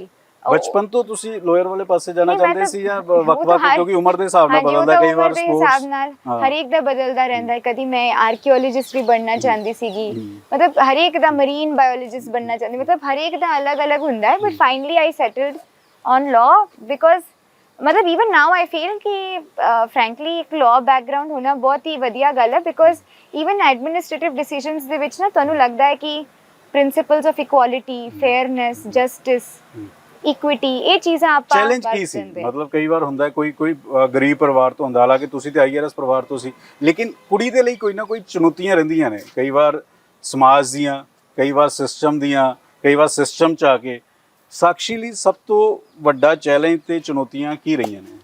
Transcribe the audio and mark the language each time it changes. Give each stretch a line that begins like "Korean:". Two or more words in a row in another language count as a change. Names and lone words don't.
Punjabi: ਬਚਪਨ ਤੋਂ ਤੁਸੀਂ ਲਾਇਰ ਵਾਲੇ ਪਾਸੇ ਜਾਣਾ ਚਾਹੁੰਦੇ ਸੀ ਜਾਂ ਵਕਤ-ਵਕਤ, ਕਿਉਂਕਿ ਉਮਰ ਦੇ ਹਿਸਾਬ ਨਾਲ ਬਦਲਦਾ ਕਈ ਵਾਰ ਸਪੋਰਟਸ ਦੇ ਹਿਸਾਬ ਨਾਲ ਹਰੇਕ ਦਾ ਬਦਲਦਾ ਰਹਿੰਦਾ ਹੈ। ਕਦੀ ਮੈਂ ਆਰਕੀਓਲੋਜਿਸਟ ਵੀ ਬਣਨਾ ਚਾਹੁੰਦੀ ਸੀਗੀ, ਮਤਲਬ ਹਰੇਕ ਦਾ
English: marine biologist
Punjabi: ਬਣਨਾ ਚਾਹੁੰਦੀ, ਮਤਲਬ ਹਰੇਕ ਦਾ ਅਲੱਗ-ਅਲੱਗ ਹੁੰਦਾ ਹੈ।
English: But finally I settled on law, because मतलब even now I feel कि frankly एक law background
Punjabi: ਹੋਣਾ ਬਹੁਤ ਹੀ ਵਧੀਆ ਗੱਲ ਹੈ,
English: because even administrative decisions
Punjabi: ਦੇ ਵਿੱਚ ਨਾ ਤੁਹਾਨੂੰ ਲੱਗਦਾ ਹੈ ਕਿ
English: principles of equality, fairness, justice, equity,
Punjabi: ਇਹ ਚੀਜ਼ਾਂ ਆਪਾਂ ਚੈਲੰਜ ਕੀ ਸੀ? ਮਤਲਬ ਕਈ ਵਾਰ ਹੁੰਦਾ ਕੋਈ ਗਰੀਬ ਪਰਿਵਾਰ ਤੋਂ ਹੁੰਦਾ, ਹਾਲਾਂਕਿ ਤੁਸੀਂ ਤੇ IRS ਪਰਿਵਾਰ ਤੋਂ ਸੀ, ਲੇਕਿਨ ਕੁੜੀ ਦੇ ਲਈ ਕੋਈ ਨਾ ਕੋਈ ਚੁਣੌਤੀਆਂ ਰਹਿੰਦੀਆਂ ਨੇ, ਕਈ ਵਾਰ ਸਮਾਜ ਦੀਆਂ, ਕਈ ਵਾਰ ਸਿਸਟਮ ਦੀਆਂ, ਕਈ ਵਾਰ ਸਿਸਟਮ 'ਚ ਆ ਕੇ। ਸਾਕਸ਼ੀ ਲਈ ਸਭ ਤੋਂ ਵੱਡਾ ਚੈਲੰਜ ਤੇ ਚੁਣੌਤੀਆਂ ਕੀ ਰਹੀਆਂ ਨੇ?